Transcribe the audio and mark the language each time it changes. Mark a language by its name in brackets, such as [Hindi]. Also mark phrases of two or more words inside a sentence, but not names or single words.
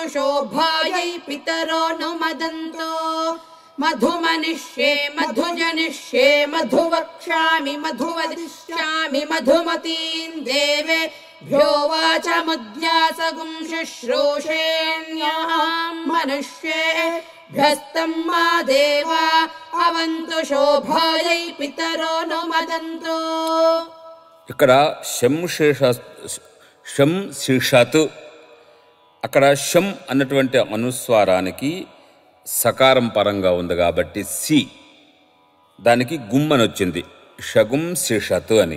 [Sanskrit] शोभायै पितरो नुमदन्तो मधुमनिष्ये मधुजनिष्ये मधुवक्ष्यामि मधुवदिष्यामि मधुमतीं देवेभ्यो वाचमुद्यासगुं शुश्रूषेण्यां मनुष्येभ्यस्तं मा देवा अवन्तु शोभायै पितरो नुमदन्तो [Telugu] ఇక్కడ శంశిషత్ అక్కడ శం అన్నటువంటి అనుస్వారానికి సకారం పరంగా ఉంది కాబట్టి సి దానికి గుమ్ అని వచ్చింది షగుం శిషత్ అని.